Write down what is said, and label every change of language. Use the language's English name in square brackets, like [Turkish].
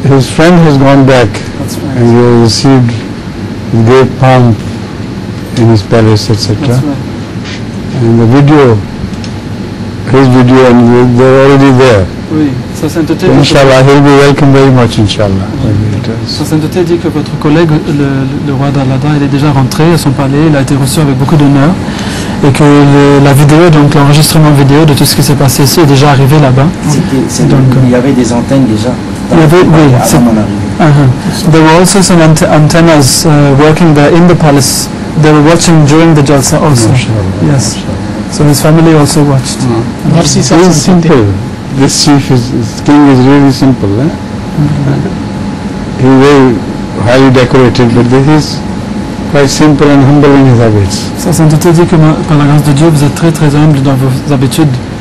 [English] His friend has gone back. That's right. And he has received great pomp in his palace, etc. That's right. And the video, his video, and they're already there. [French] Oui, sa sainteté. [English] Inshallah, he'll be welcome very much, Inshallah. [French] Sa sainteté dit que votre collègue, le roi d'Allada, il est déjà rentré à son palais, il a été reçu avec beaucoup d'honneur, et que la vidéo, donc l'enregistrement vidéo de tout ce qui s'est passé ici est déjà arrivé là-bas. Il y avait des antennes déjà. Il y avait, oui, avant mon arrivée. [English] There were also some antennas working there in the palace. They were watching during the Jalsa also. Yes. So his family also watched. Merci, it's simple. This chief king is really simple. He is very highly decorated, but this is quite simple and humble in his habits. [French] Sa sainteté dit que par la grâce de Dieu, vous êtes très très humble dans vos habitudes.